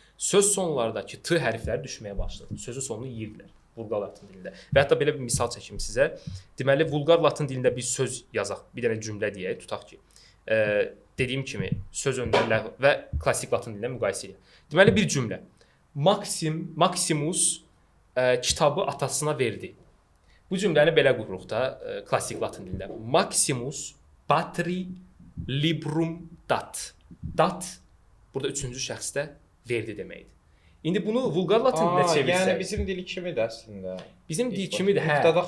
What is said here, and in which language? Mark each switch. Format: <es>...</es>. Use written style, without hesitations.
<az>Söz sonlardakı t hərfləri düşməyə başladı. Sözün sonunu yeyirdilər vulqar latın dilində. Və hətta belə bir misal çəkim sizə. Deməli, vulqar latın dilində bir söz yazaq, bir dənə cümlə deyək, tutaq ki, dediyim kimi söz önləri və klassik latın dilində müqayisə edək. Deməli, bir cümlə. Maximus kitabı atasına verdi. Bu cümləni belə qururuq da klassik latın dilində.</az> <la>Maximus patri librum dat.</la> <az>Dat burada üçüncü şəxsdə verdi deməkdir. İndi bunu vulqar latın dilinə çevirsək. Yəni bizim dili kimidir əslində. Bizim dil kimidir, hə.</az>